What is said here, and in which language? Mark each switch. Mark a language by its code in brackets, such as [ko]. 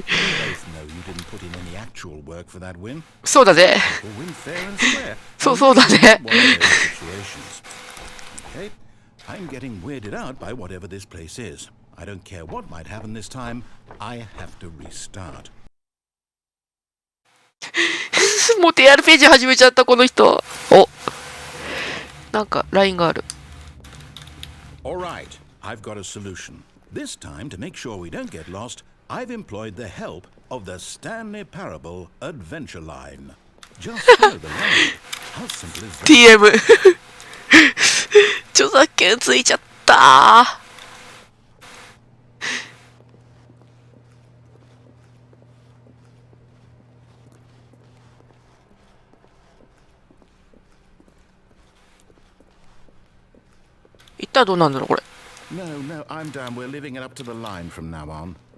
[en] both know you didn't put in any actual work for that win. [ja] そうだね。 [en] People win fair and square. [ja] そうだね。 [en] One of those situations. Okay, I'm getting weirded out by whatever this place is. I don't care what might happen this time. I have to restart. [ja] もう TRPG 始めちゃったこの人。お、なんか LINE がある。 [en] Alright, I've got a solution. This time, to make sure we don't get lost, I've employed the help of the Stanley Parable adventure line. Just follow the line. How simple is that? [ja] TM 著作権ついちゃった一体どうなんだろうこれ。 [en] No, no, I'm done. We're leaving it up to the line from now on.